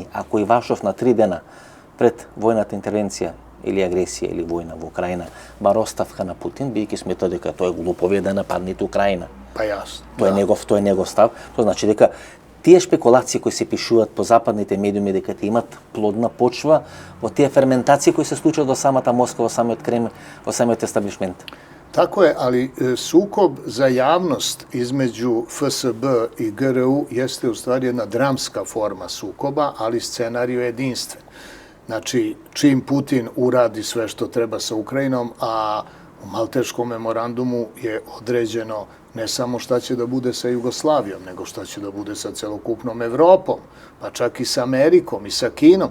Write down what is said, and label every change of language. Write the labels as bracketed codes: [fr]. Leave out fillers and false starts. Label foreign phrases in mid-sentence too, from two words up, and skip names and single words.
[mk] Ако Ивашов на 3 дена пред војната интервенција или агресија или војна во Украина бар оставка на Путин, бидејќи смета дека тоа е глуповија да нападнете Украина. Па јасно. Тоа е негов став. Тоа значи дека тие шпекулации кои се пишуваат по западните медиуми дека те имат плодна почва во тие ферментации кои се случуваат во самата Москва, во самиот Кремљ, во самиот естаблишмент. [sr] Tako je, ali sukob za javnost između FSB i GRU jeste u stvari jedna dramska forma sukoba, ali scenarij je jedinstven. Znači, čim Putin uradi sve što treba sa Ukrajinom, a u Malteškom memorandumu je određeno ne samo šta će da bude sa Jugoslavijom, nego šta će da bude sa celokupnom Evropom, pa čak i sa Amerikom i sa Kinom.